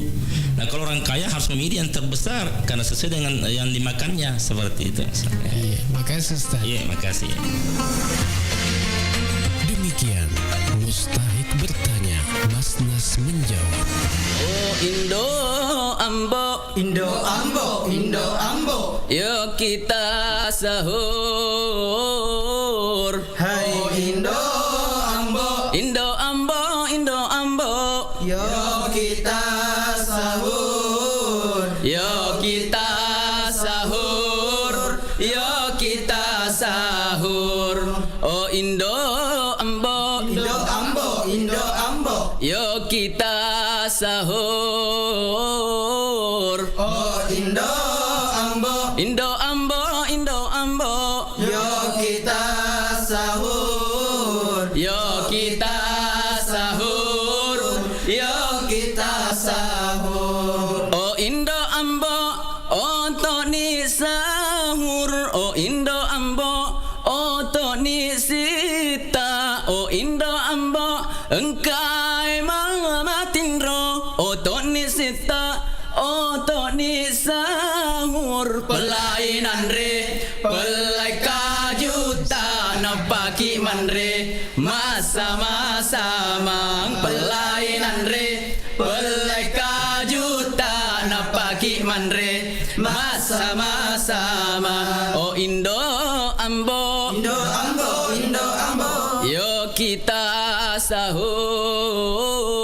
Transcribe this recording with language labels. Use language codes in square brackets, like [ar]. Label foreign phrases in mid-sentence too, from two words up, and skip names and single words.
[id] Nah, kalau orang kaya harus memilih yang terbesar karena sesuai dengan yang dimakannya, seperti itu. Makasih Ustaz. Makasih. Demikian Mustahik bertanya, Mas Nas menjawab. Oh Indo Ambo, Indo Ambo, Indo Ambo, yuk kita sahur. Hai Indo Ambo, Indo Ambo, Indo Ambo, yuk kita sahur. Yuk kita sahur, yuk kita sahur. Oh Indo Ambo, Indo Ambo, Indo Ambo, yuk kita sahur. oh Indo Ambo, Indo Ambo, Indo Ambo, yuk kita sahur. yuk kita sahur. Yuk kita sahur. [bug] Oh Indo Ambo, oto ni sahur. Oh Indo Ambo, oto ni sita. Oh Indo Ambo, engkai mamatindro. Oto ni sita, oto ni sahur. Pelainan re, pelai kajuta napaki manre. Masa-masa mang pelainan re, pelai kajuta napaki manre. Masa-masa mang. Oh Indo Ambo, [id] Indo Ambo, Indo Ambo, yuk kita sahur.